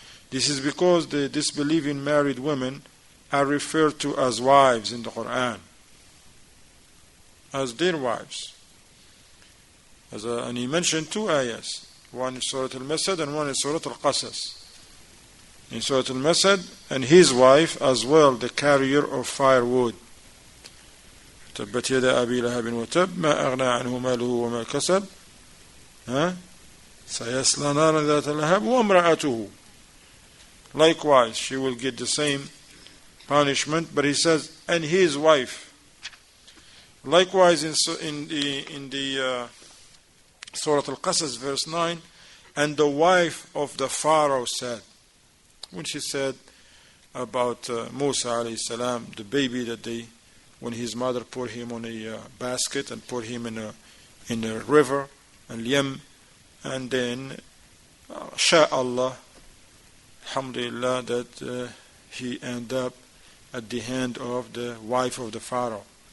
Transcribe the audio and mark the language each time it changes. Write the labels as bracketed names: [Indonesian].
[English] This is because the disbelieving married women are referred to as wives in the Quran, as their wives. And he mentioned 2 ayahs, one in Surah al-Masad and one in Surah al-Qasas. In Surah al-Masad, and his wife as well, the carrier of firewood. [Arabic] تبت يدا أبي لهب وتب ما أغنى عنه ماله وما كسب سيصلى نارا ذات لهب وامرأته. [English] Likewise, she will get the same punishment, but he says, and his wife. Likewise, in the Surah Al-Qasas, verse 9, and the wife of the Pharaoh said, when she said about Musa alayhi salam, the baby that when his mother put him on a basket and put him in a river, al-Yam, and then Allah, alhamdulillah, that he ended up at the hand of the wife of the Pharaoh.